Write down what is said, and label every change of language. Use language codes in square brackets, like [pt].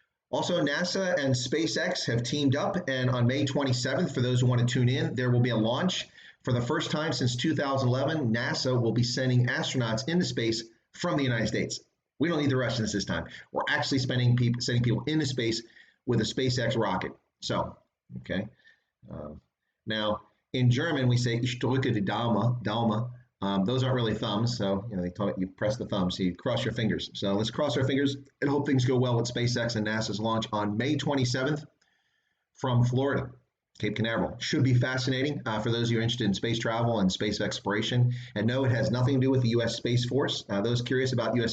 [en] Also, NASA and SpaceX have teamed up, and on May 27th, for those who want to tune in, there will be a launch. For the first time since 2011, NASA will be sending astronauts into space from the United States. We don't need the Russians this time. We're actually sending people into space with a SpaceX rocket. So, okay. Now, in German, we say [de] ich drücke die Daumen. [en] Those aren't really thumbs, so they taught you press the thumb, so you cross your fingers. So let's cross our fingers and hope things go well with SpaceX and NASA's launch on May 27th from Florida, Cape Canaveral. Should be fascinating for those of you interested in space travel and space exploration. And no, it has nothing to do with the U.S. Space Force. Those curious about U.S.